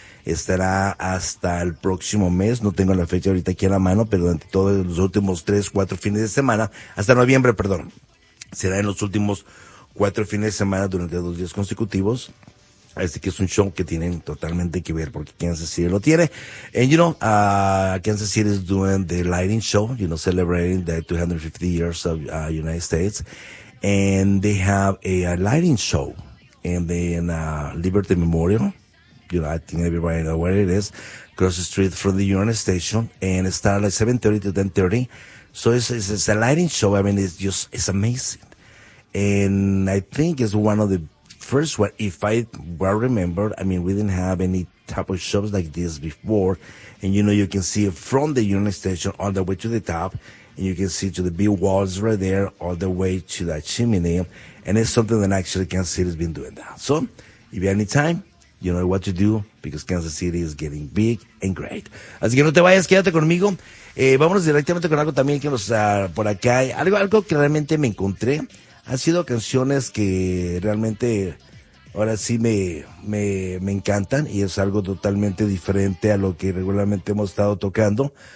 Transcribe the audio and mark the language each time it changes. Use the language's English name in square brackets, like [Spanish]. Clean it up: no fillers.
[Spanish] Estará hasta el próximo mes, no tengo la fecha ahorita aquí a la mano, pero durante todos los últimos 3, 4 fines de semana, hasta noviembre, perdón, será en los últimos 4 fines de semana durante 2 días consecutivos. Así que es un show que tienen totalmente que ver, porque Kansas City lo tiene. [English] And you know, Kansas City is doing the lighting show, you know, celebrating the 250 years of United States. And they have a lighting show in the Liberty Memorial. You know, I think everybody knows where it is. Cross the street from the UN Station. And it started at 7:30 to 10:30. So it's a lighting show. I mean, it's amazing. And I think it's one of the first one, if I well remember, I mean, we didn't have any type of shows like this before. And, you know, you can see it from the UN Station all the way to the top. And you can see to the big walls right there all the way to that chimney. And it's something that actually Kansas City has been doing that. So if you have any time, you know what to do, because Kansas City is getting big and great. [Spanish] Así que no te vayas, quédate conmigo. Vámonos directamente con algo también que nos por acá hay. Algo que realmente me encontré. Han sido canciones que realmente ahora sí me encantan, y es algo totalmente diferente a lo que regularmente hemos estado tocando.